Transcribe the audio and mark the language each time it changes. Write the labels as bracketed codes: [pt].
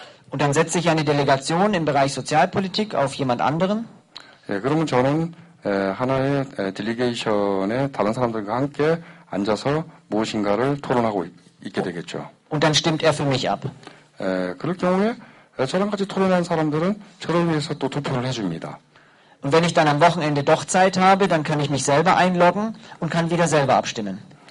[de] Und dann setze ich eine Delegation im Bereich Sozialpolitik auf jemand anderen. [ko] 예, 그러면 저는 하나의 딜리게이션에 다른 사람들과 함께 앉아서 무엇인가를 토론하고 있게 되겠죠. [de] Und dann stimmt er für mich ab. [ko] 그럴 경우에 저랑 같이 토론한 사람들은 저를 위해서 또 투표를 해줍니다. [de] Und wenn ich dann am Wochenende doch Zeit habe, dann kann ich mich selber einloggen und kann wieder selber abstimmen.